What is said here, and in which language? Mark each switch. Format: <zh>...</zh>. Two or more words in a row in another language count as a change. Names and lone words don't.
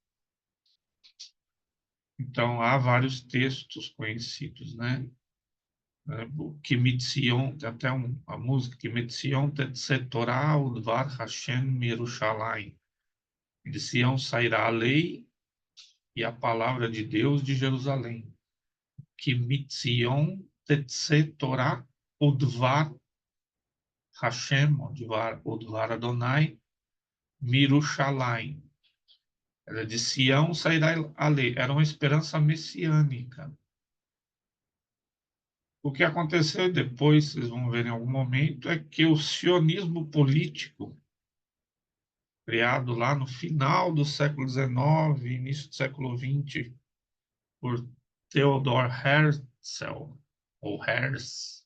<pt>Então, há vários textos conhecidos, né? O Kimitzion, tem até a música,</pt> <he>כי מציון תצא תורה ודבר השם ירושלים.</he> <pt>De Sião sairá a lei e a palavra de Deus de Jerusalém.</pt> <he>כי מציון תצא תורה ודבר השם, ודבר אדוני, מירושלים.</he> <pt>Era de Sião sairá a lei. Era uma esperança messiânica. O que aconteceu depois, vocês vão ver em algum momento, é que o sionismo político, criado lá no final do século XIX, início do século XX, por Theodor Herzl, ou Herz.</pt>